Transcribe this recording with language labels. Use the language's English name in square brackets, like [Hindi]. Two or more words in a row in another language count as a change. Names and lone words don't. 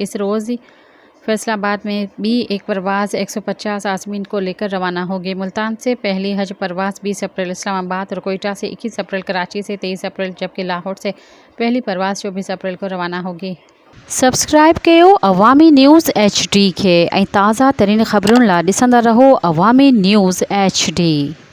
[Urdu] اس روز فیصل آباد میں بھی ایک پرواز 150 عازمین کو لے کر روانہ ہوگی۔ ملتان سے پہلی حج پرواز 20 اپریل، اسلام آباد اور کوئٹہ سے 21 اپریل، کراچی سے 23 اپریل جبکہ لاہور سے پہلی پرواز 24 اپریل کو روانہ ہوگی۔ [Sindhi] سبسکرائب کयो عوامی نیوز HD کے ऐं ताज़ा तरीन ख़बरुनि लाइ ॾिसंदा रहो अवामी न्यूज़ HD।